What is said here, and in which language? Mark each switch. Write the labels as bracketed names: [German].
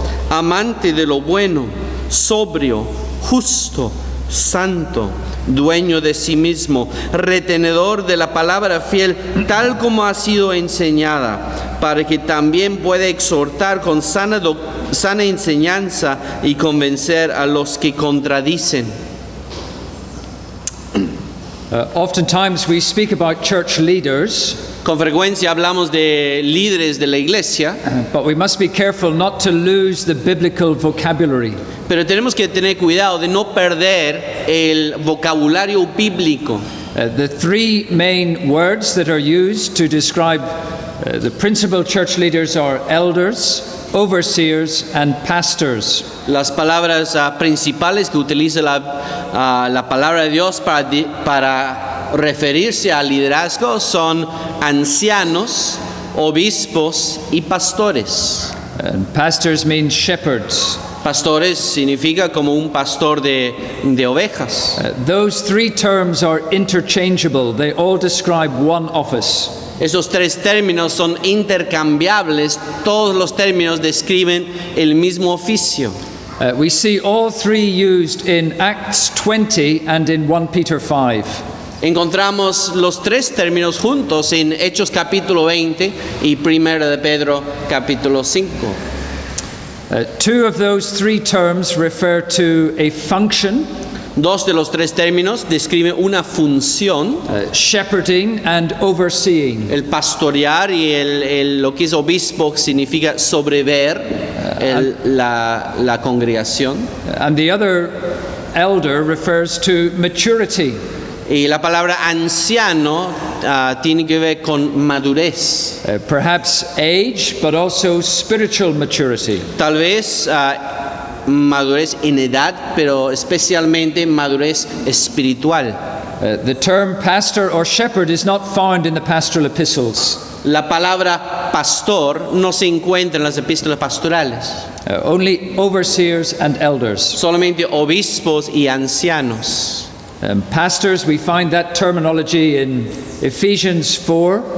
[Spanish] amante de lo bueno, sobrio, justo, santo, dueño de sí mismo, retenedor de la palabra fiel, tal como ha sido enseñada, para que también pueda exhortar con sana enseñanza y convencer a los que contradicen. [English] Oftentimes we speak about church leaders, [Spanish] Con frecuencia hablamos de líderes de la iglesia, [English] but we must be careful not to lose the biblical vocabulary. [Spanish] pero tenemos que tener cuidado de no perder el vocabulario bíblico. [English] The 3 main words that are used to describe the principal church leaders are elders, overseers and pastors. [Spanish] Las palabras principales que utiliza la palabra de Dios para referirse al liderazgo son ancianos, obispos y pastores. [English] And pastors mean shepherds. [Spanish] Pastores significa como un pastor de ovejas. [English] Those 3 terms are interchangeable. They all describe one office. [Spanish] Esos 3 términos son intercambiables. Todos los términos describen el mismo oficio. [English] We see all 3 used in Acts 20 and in 1 Peter 5. [Spanish] Encontramos los 3 términos juntos en Hechos capítulo 20 y 1 de Pedro capítulo 5. [English] 2 of those 3 terms refer to a function, [Spanish] 2 de los 3 términos describen una función, [English] shepherding and overseeing. [Spanish] el pastorear, y lo que es obispo significa sobrever la congregación. [English] And the other, elder, refers to maturity. [Spanish] Y la palabra anciano tiene que ver con madurez. [English] Perhaps age, but also spiritual maturity. [Spanish] Tal vez madurez en edad, pero especialmente madurez espiritual. [English] The term pastor or shepherd is not found in the pastoral epistles. [Spanish] La palabra pastor no se encuentra en las epístolas pastorales. [English] Only overseers and elders. [Spanish] Solamente obispos y ancianos. [English] Pastors, we find that terminology in Ephesians 4,